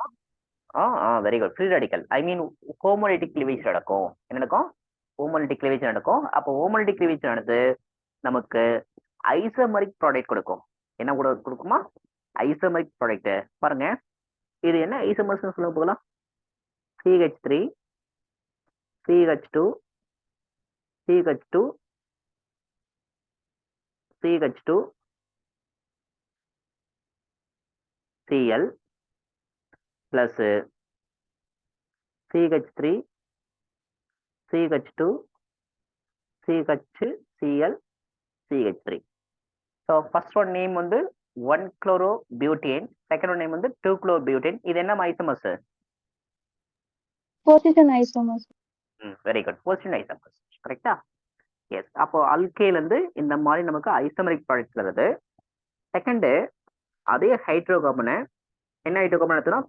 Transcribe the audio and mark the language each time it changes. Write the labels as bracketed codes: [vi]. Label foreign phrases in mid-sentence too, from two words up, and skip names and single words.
[en] very good. free radical, I mean homolytic cleavage நடக்கும். [ta] என்ன நடக்கும்? [en] homolytic cleavage [ta] நடக்கும். அப்போ [en] homolytic cleavage [ta] நடந்து நமக்கு [en] isomeric product [ta] கொடுக்கும். என்ன கூட கொடுக்குமா? [en] isomeric product. [ta] பாருங்க, இது என்ன ஐசோமர்ஸ் சொல்லுங்க போகலாம். [en] CH3 CH2 CH2 CH2 Cl plus CH3 CH2 CHCl CH3. So first one name வந்து 1-chlorobutane, second one name வந்து 2-chlorobutane. [ta] இது என்ன ஐசோமர்ஸ்? [en] position isomers. very good, position isomers. கரெக்டா? எஸ். [ta] அப்போ அல்கேல இருந்து இந்த மாதிரி நமக்கு [en] isomeric product [ta] வருது. செகண்ட், அதே ஹைட்ரோகார்பனை என்ன ஹைட்ரோகார்பன் எடுத்துக்கிறோம்?